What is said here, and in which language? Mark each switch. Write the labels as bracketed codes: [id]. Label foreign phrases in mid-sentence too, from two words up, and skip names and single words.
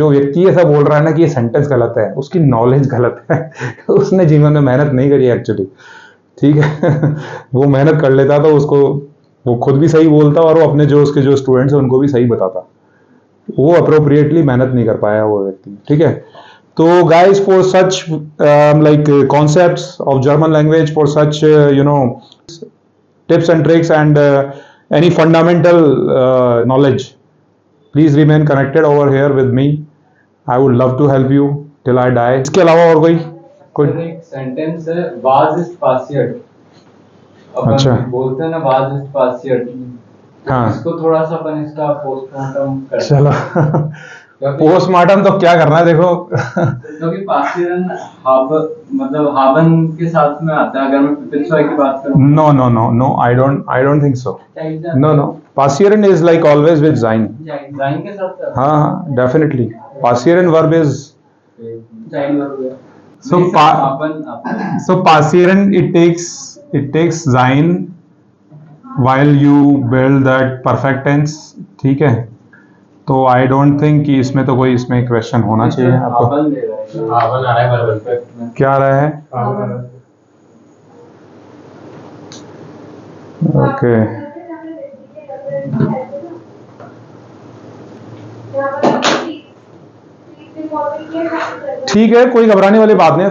[hi] जो व्यक्ति ऐसा बोल रहा है ना कि ये सेंटेंस गलत है, उसकी नॉलेज गलत है उसने जीवन में मेहनत नहीं करी एक्चुअली, ठीक है वो मेहनत कर लेता तो उसको वो खुद भी सही बोलता और वो अपने जो उसके जो स्टूडेंट्स हैं उनको भी सही बताता। वो अप्रोप्रिएटली मेहनत नहीं कर पाया वो व्यक्ति, ठीक है। [en] तो guys, for such like concepts of German language, for such tips and tricks and any fundamental knowledge, please remain connected over here with me. I would love to help you till I die. [hi] इसके अलावा और कोई एक सेंटेंस है, [de] was ist passiert। अपन [hi] अच्छा। बोलते हैं ना [de] was ist passiert। [hi] हाँ। इसको थोड़ा सा अपन इसका पोस्टमार्टम करते हैं। चलो क्योंकि पोस्टमार्टम तो क्या करना है देखो क्योंकि पासियरन मतलब हावन के साथ में आता है। अगर मैं पिपित्सॉय की बात करूं, [en] no, I don't think so. No, passieren is like always with sein. [hi] जाइन के साथ था। हाँ, [en] definitely passieren verb is [hi] जाइन वर्ब। [en] so passieren it takes sein while you build that perfect tense, [hi] ठीक है। तो [en] I don't think [hi] कि इसमें तो कोई इसमें क्वेश्चन होना चाहिए आपको। हावन ले रहा है, हावन आ रहा है वर्ब में। क्या आ रहा है? ओके, ठीक है, कोई घबराने वाली बात नहीं है।